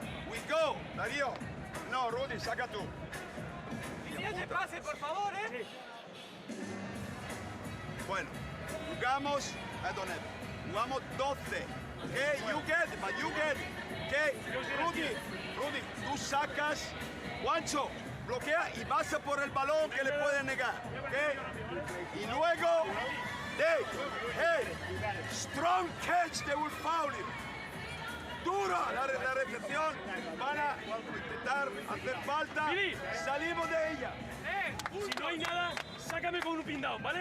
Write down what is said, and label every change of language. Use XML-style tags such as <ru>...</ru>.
<en>We go.</en> <es>Dario. No, Rudy, saca tú. Bueno, jugamos, jugamos 12.</es> <en>Okay, you get it, but you get it.</en> <es>Okay, Rudy, tú sacas, Juancho, bloquea y pasa por el balón que le puede negar.</es> <en>Okay,</en> <es>y luego,</es> <en>hey, strong catch, they will foul you.</en> <es>Dura la recepción, van a intentar hacer falta, salimos de ella. Si no hay nada, sácame con un pin down, ¿vale?</es>